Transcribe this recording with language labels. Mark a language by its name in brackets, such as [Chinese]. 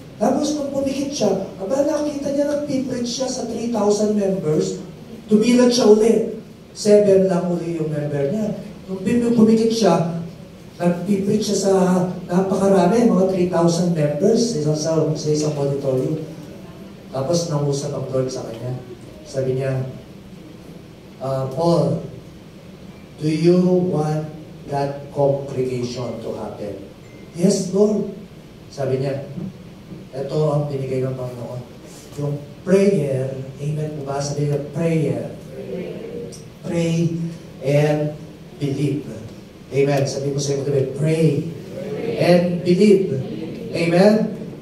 [Filipino] Tapos nung pumikit siya, nakita niya nagpipray siya sa 3,000 members, tumilat siya uli. 7 lang uli yung member niya. Nung pumikit siya, nagpipray siya sa napakarami, mga 3,000 members sa isang auditorium. Tapos nangusap ang Lord sa kanya. Sabi niya, [English] Paul, do you want that congregation to happen? Yes, Lord. [Filipino] Sabi niya, ito ang binigay ng Panginoon. Yung prayer, amen po ba? Sabi niya, prayer. [English] Pray and believe. Amen. [Filipino] Sabi mo sa iyo, [English] pray and believe. [Filipino] Amen.